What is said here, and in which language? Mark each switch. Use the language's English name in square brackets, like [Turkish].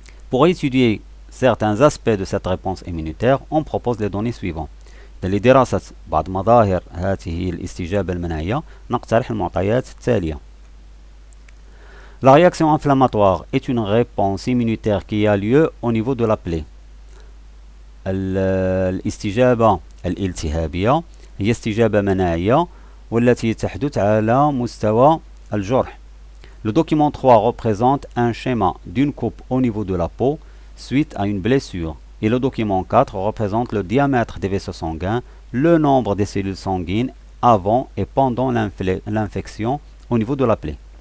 [French] Pour étudier certains aspects de cette réponse immunitaire, on propose les données suivantes. [Arabic] لدراسة بعض مظاهر هذه الاستجابة المناعية نقترح المعطيات التالية. [French] La réaction inflammatoire est une réponse immunitaire qui a lieu au niveau de la plaie. [Arabic] الاستجابة الالتهابية هي استجابة مناعية والتي تحدث على مستوى الجرح. [French] Le document 3 représente un schéma d'une coupe au niveau de la peau suite à une blessure. Et le document 4 représente le diamètre des vaisseaux sanguins, le nombre des cellules sanguines avant et pendant l'infection au niveau de la plaie.